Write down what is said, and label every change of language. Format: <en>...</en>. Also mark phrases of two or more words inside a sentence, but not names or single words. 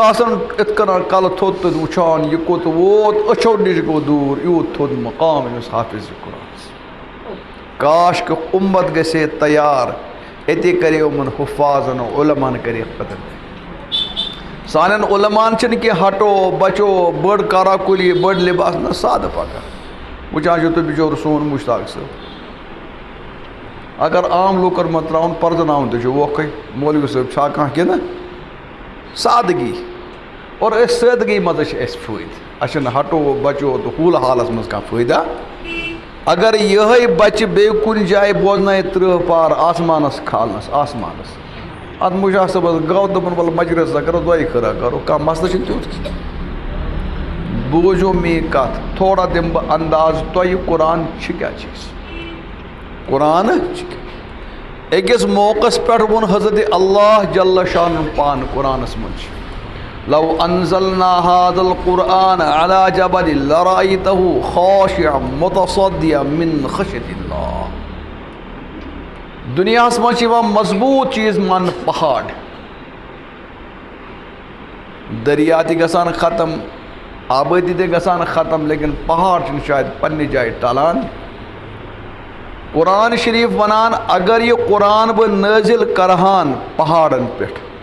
<ks>آسان ات کنان کل تھوٚد تہٕ وٕچھان یہ کوٚت ووت أچھو نِش گوٚو دوٗر یوٗت تھوٚد مقام أمِس حافظ قرآن کاش کہ امت گژھِ تیار اتے کرے یِمن حفاظن علماءن کرے قدر سانن علمان چھنہٕ کینٛہہ ہٹو بچو بٔڑ کارا کُلی بٔڑ لباس نہ سادٕ پکان وٕچھان چھُ تُہۍ بِچور سون مشتاق صٲب اگر عام لوٗکن منٛز ترٛاوُن پرزناوُن تہِ چھُ ووکھٕے مولوی صٲب چھا کانٛہہ کِنہٕ سادگی</ks> <ur>اور اس</ur> <ks>سادگی مز اَسہِ فٲیدٕ اَسہِ چھُنہٕ ہٹو بچو تہٕ ہوٗل حالس منٛز کانٛہہ فٲیدہ اگر یِہے بچہِ بیٚیہِ کُنہِ جایہِ بوزنٲیِتھ 30 پار آسمانس کھالنس آسمانس اتھ مشتاق صٲبس گوٚو دوٚپُن وَلہٕ مجلس کرو دۄیہِ خٲرا کرو کانٛہہ مسلہٕ چھُنہٕ تیُتھ کینٛہہ بوٗزِو میٛٲنۍ کتھ تھوڑا دِمہٕ بہٕ انداز تۄہہِ قرآن چھِ کیٛاہ چیٖز قرآن چھِ أکِس موقعس پٮ۪ٹھ ووٚن حضرت اللہ جل شانُن پان قرآنس منٛز چھِ</ks> <ar>لو انزلنا هذا القرآن على جبل لرأيته خاشعا متصدعا من خشية الله</ar> <ks>دنیاہس منٛز چھِ یِوان مضبوٗط چیٖز ماننہٕ پہاڑ دریا تہِ گژھان ختم آبٲدی تہِ گژھان ختم لیکن پہاڑ چھِنہٕ شاید پننہِ جایہِ ٹلان قرآن شریف ونان اگر یہ قرآن بہ نازل کرہان پہاڑن پہ</ks>